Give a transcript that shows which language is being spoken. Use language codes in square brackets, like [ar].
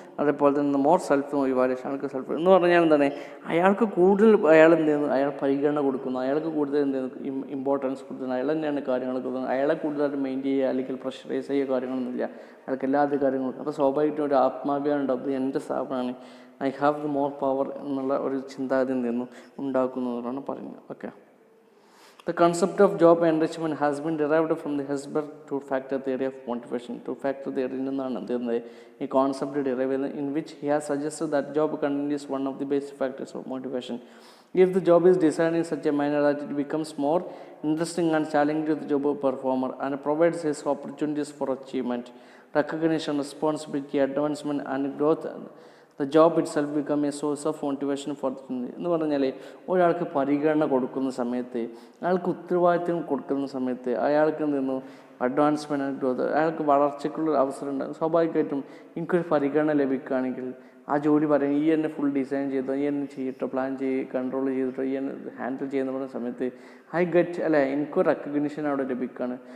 [ml] അതേപോലെ തന്നെ more self evaluation, അയാൾക്ക് സെൽഫ് എന്ന് പറഞ്ഞാൽ എന്താണ്, അയാൾക്ക് കൂടുതൽ അയാൾ എന്ത് ചെയ്യുന്നു, അയാൾ പരിഗണന കൊടുക്കുന്നു, അയാൾക്ക് കൂടുതൽ എന്ത് ചെയ്യുന്നു, ഇമ്പോർട്ടൻസ് കൊടുക്കുന്നു, അയാൾ തന്നെയാണ് കാര്യങ്ങൾ കൊടുക്കുന്നത്. അയാളെ കൂടുതലായിട്ട് മെയിൻറ്റെയിൻ ചെയ്യുക അല്ലെങ്കിൽ പ്രഷറൈസ് ചെയ്യുക കാര്യങ്ങളൊന്നുമില്ല, അയാൾക്ക് എല്ലാ അധികാരങ്ങളും. അപ്പോൾ സ്വാഭാവികമായിട്ടും ഒരു ആത്മാഭിമാനം ഉണ്ടാവും, ഇത് എൻ്റെ സ്ഥാപനമാണ്, [en] I have the more power [ml] എന്നുള്ള ഒരു ചിന്താഗതി എന്ത് ചെയ്യുന്നു, ഉണ്ടാക്കുന്നതാണ് പറയുന്നത്. [en] Okay, the concept of job enrichment has been derived from the Hesberg two-factor theory of motivation. Two-factor theory [ml] എന്നാണ് ഈ കോൺസെപ്റ്റ് ഡിറൈവ് ചെയ്യുന്നത്, [en] in which he has suggested that job content is one of the basic factors of motivation. If the job is designed in such a manner that it becomes more interesting and challenging to the job performer and provides his opportunities for achievement, recognition, responsibility, advancement and growth, the job it self become A source of motivation four [ml] എന്ന് പറഞ്ഞാൽ ഒരാൾക്ക് പരിഗണന കൊടുക്കുന്ന സമയത്ത്, അയാൾക്ക് ഉത്തരവാദിത്വം കൊടുക്കുന്ന സമയത്ത് അയാൾക്ക് നിന്നു അഡ്വാൻസ്മെൻറ്റ് ആൻഡ് ഗ്രോത്ത്, അയാൾക്ക് വളർച്ചയ്ക്കുള്ള അവസരം ഉണ്ടാകും. സ്വാഭാവികമായിട്ടും എനിക്കൊരു പരിഗണന ലഭിക്കുകയാണെങ്കിൽ ആ ജോലി പറയും ഈ എന്നെ ഫുൾ ഡിസൈൻ ചെയ്തോ, ഈ എന്നെ ചെയ്തിട്ടോ, പ്ലാൻ കൺട്രോൾ ചെയ്തിട്ടോ, ഈ എന്നെ ഹാൻഡിൽ ചെയ്യുന്ന പറയുന്ന സമയത്ത് ഐ ഗെറ്റ് അല്ലേ, എനിക്കൊരു റെക്കഗ്നിഷൻ അവിടെ ലഭിക്കുകയാണ്.